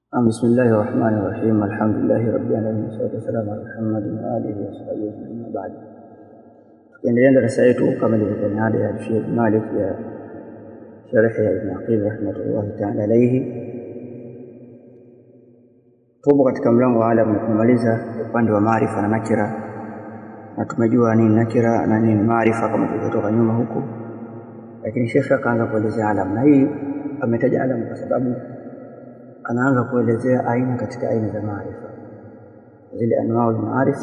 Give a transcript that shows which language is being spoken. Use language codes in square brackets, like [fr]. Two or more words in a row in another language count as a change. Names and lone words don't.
[ar] بسم الله الرحمن الرحيم. الحمد لله رب العالمين والصلاة والسلام على محمد وآله وصحبه أجمعين وبعد. [sw] Tukiendelea darasa yetu kama ilivyokuwa ni ada ya Sheikh Malik ya sharh ya Ibn Aqil [ar] رحمة الله تعالى عليه. [sw] Tupo katika mlango wa alam na tumemaliza upande wa maarifa na nakira, na tumejua nini nakira na nini maarifa kama tulivyotoka nyuma huko, lakini Sheikh akaanza kuelezea alam, na hii ametaja alam kwa sababu anaanza kuelezea aina katika aina za maarifa, zile anwaa za maarif.